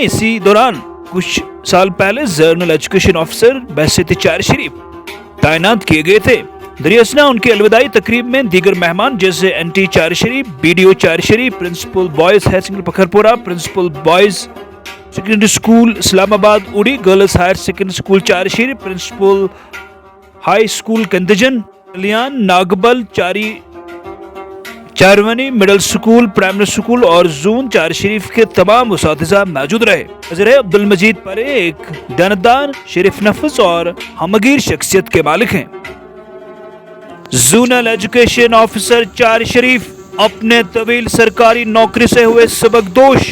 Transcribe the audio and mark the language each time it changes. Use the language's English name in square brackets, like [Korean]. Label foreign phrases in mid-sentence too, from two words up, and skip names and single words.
[Urdu] اسی دوران کچھ سال پہلے [English] zonal education officer [Urdu] بحیثیت چار شریف تعینات کیے گئے تھے۔ دریاسنا ان کی الوداعی تقریب میں دیگر مہمان جیسے این ٹی چار شریف، بی ڈی او چار شریف، پرنسپل بوائز ہائر سیکنڈری پکھرپورہ، پرنسپل بوائز سیکنڈری اسکول اسلام آباد اوڑی، گرلز ہائر سیکنڈری اسکول چار شریف، پرنسپل ہائی اسکول کندجن، کلیان ناگبل، چارونی مڈل اسکول، پرائمری اسکول اور زون چار شریف کے تمام اساتذہ موجود رہے۔ حضرت عبدالمجید پرے ایک دیانتدار، شریف نفس اور ہمگیر شخصیت کے مالک ہیں۔ [English] zonal education officer [Urdu] چار شریف اپنے طویل سرکاری نوکری سے ہوئے سبکدوش۔